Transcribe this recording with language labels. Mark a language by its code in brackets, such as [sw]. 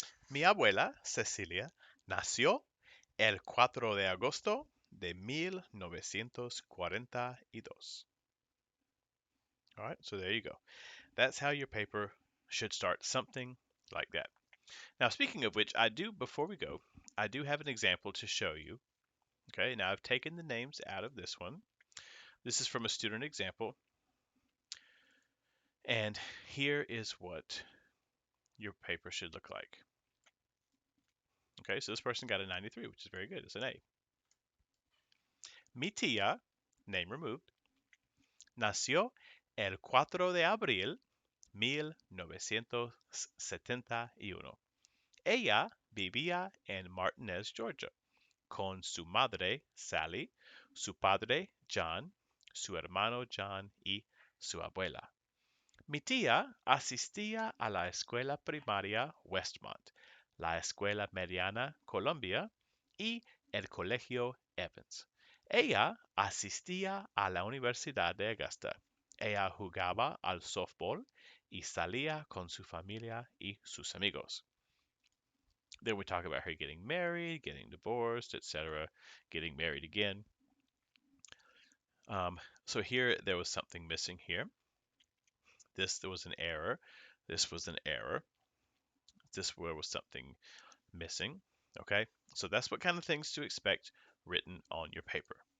[es] Mi abuela, Cecilia, nació el 4 de agosto de 1942. [en] All right, so there you go. That's how your paper should start, something like that. Now, speaking of which, before we go, I do have an example to show you. Okay, now I've taken the names out of this one. This is from a student example. And here is what your paper should look like. Okay, so this person got a 93, which is very good. It's an A. [es] Mi tía, [en] name removed, [es] nació el 4 de abril 1971. Ella vivía en Martinez, Georgia, con su madre, Sally, su padre, John, su hermano John y su abuela. Mi tía asistía a la escuela primaria Westmont, la escuela mediana Columbia y el colegio Evans. Ella asistía a la Universidad de Augusta. Ella jugaba al softball y salía con su familia y sus amigos. [en] Then we talk about her getting married, getting divorced, etc., getting married again. So here there was something missing here. There was an error. This was an error. This where was something missing. Okay, so that's what kind of things to expect written on your paper.